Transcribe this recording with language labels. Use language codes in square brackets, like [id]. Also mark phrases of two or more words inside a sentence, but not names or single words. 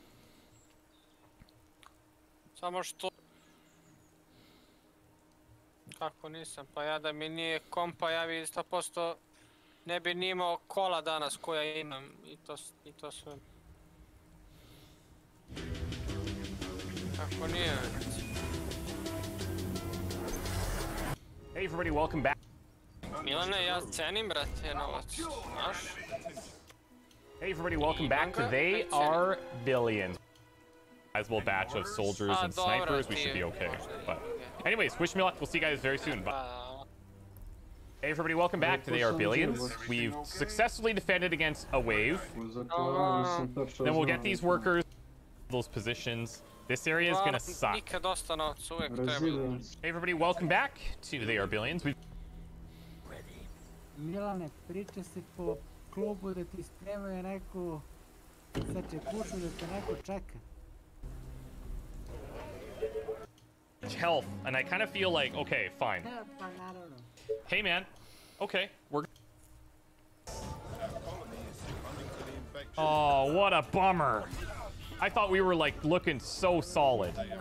[sr] Samo što... Kako nisam, pa ja da mi nije kompa, ja bi 100% ne bi ni imao kola danas koja imam i to sve. Kako nije? [en] Hey everybody, welcome back. [sr] Milane, ja cenim, brate, novac, znaš? [en] Hey everybody, welcome back to They Are Billions. Sizable batch of soldiers and snipers, we should be okay. But anyways, wish me luck. We'll see you guys very soon. Bye. Hey everybody, welcome back to They Are Billions. We've successfully defended against a wave. Then we'll get these workers, those positions. This area is gonna suck. Hey everybody, welcome back to They Are Billions. [sr] Milane, priča se po klubu da ti spremaju neku sačekušu da te neko čeka. [en] Health, and I kind of feel like, okay, fine. Hey man, okay, we're... Oh, what a bummer. I thought we were like looking so solid.